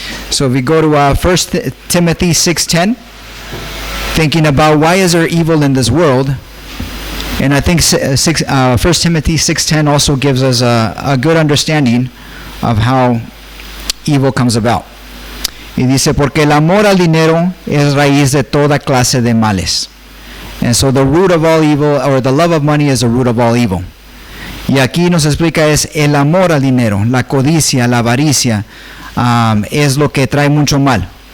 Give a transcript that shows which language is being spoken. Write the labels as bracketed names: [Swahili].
[English] So if we go to 1 Timothy 6:10, thinking about why is there evil in this world, and I think 1 Timothy 6:10 also gives us a good understanding of how evil comes about. [Spanish] Y dice, porque el amor al dinero es raíz de toda clase de males. [English] And so the root of all evil, or the love of money, is the root of all evil. [Spanish] Y aquí nos explica es el amor al dinero, la codicia, la avaricia, es lo que trae mucho mal.